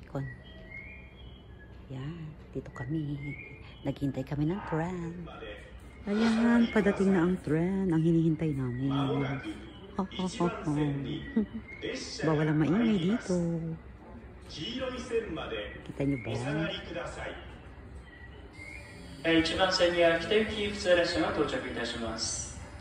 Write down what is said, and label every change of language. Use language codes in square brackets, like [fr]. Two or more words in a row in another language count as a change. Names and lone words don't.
[tl] Ayan, dito kami. Naghintay kami ng tren. Ayan, padating na ang tren. Ang hinihintay namin. Bawal ang maingay dito. Kita nyo ba? [ja] 1 番線には北行き普通列車が到着いたします。